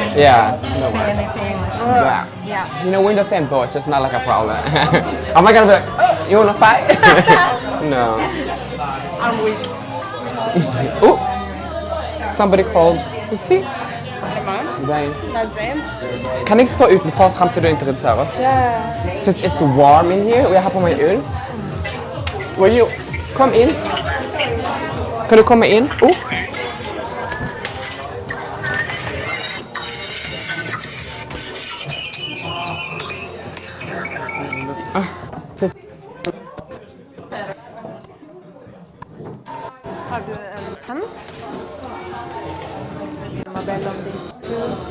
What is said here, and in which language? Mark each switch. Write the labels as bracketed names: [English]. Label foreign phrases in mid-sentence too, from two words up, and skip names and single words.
[English] yeah. say anything. Yeah. Yeah. You know, we're in the same boat. It's just not like a problem. Am I gonna be like, oh, you wanna fight? No. I'm weak. Oh, somebody called. You see? Zain. [Norwegian] Kan jeg stå utenfor frem til du introduserer oss? [English] Since it's warm in here, [Norwegian] og jeg har på meg ull. [English] Will you come in? [Norwegian] Kan du komme inn? [English] Sit. [Norwegian] Har du en penn? [English] Mabel on these two.